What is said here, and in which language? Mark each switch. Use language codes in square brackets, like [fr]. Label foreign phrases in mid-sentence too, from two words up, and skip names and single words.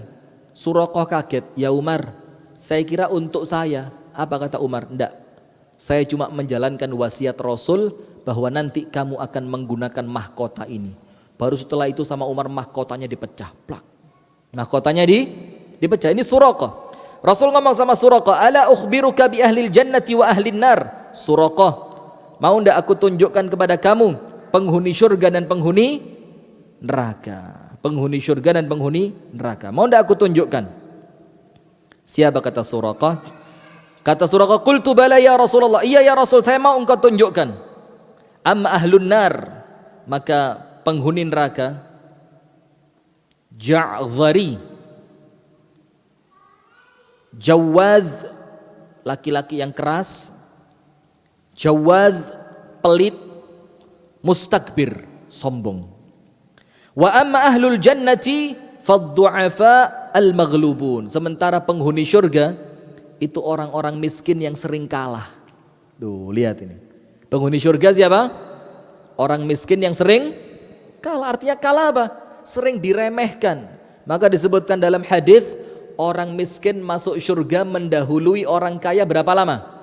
[id] Suraqah kaget, ya Umar, saya kira untuk saya. Apa kata Umar? Enggak, saya cuma menjalankan wasiat Rasul bahwa nanti kamu akan menggunakan mahkota ini. Baru setelah itu sama Umar mahkotanya dipecah, plak. Mahkotanya dipecah. Ini Suraqah. Rasul ngomong sama Suraqah, [ar] ألا أخبرك بأهل الجنة وأهل النار. [id] Suraqah, mau ndak aku tunjukkan kepada kamu penghuni surga dan penghuni neraka. Penghuni surga dan penghuni neraka. Mau ndak aku tunjukkan? Siapa kata Suraqah? Kata Suraqah, [ar] قلت بلى يا رسول الله. [id] Iya ya Rasul, saya mau engkau tunjukkan. [ar] أما أهل النار, [id] maka penghuni neraka, Ja'dhari, Jawaz, laki-laki yang keras, Jawaz, pelit, mustakbir, sombong. [ar] وأما أهل الجنة فالضعفاء المغلوبون. [id] Sementara penghuni surga itu orang-orang miskin yang sering kalah. Tuh, lihat ini. Penghuni surga siapa? Orang miskin yang sering kalah. Artinya kalah apa? Sering diremehkan. Maka disebutkan dalam hadis, orang miskin masuk surga mendahului orang kaya berapa lama?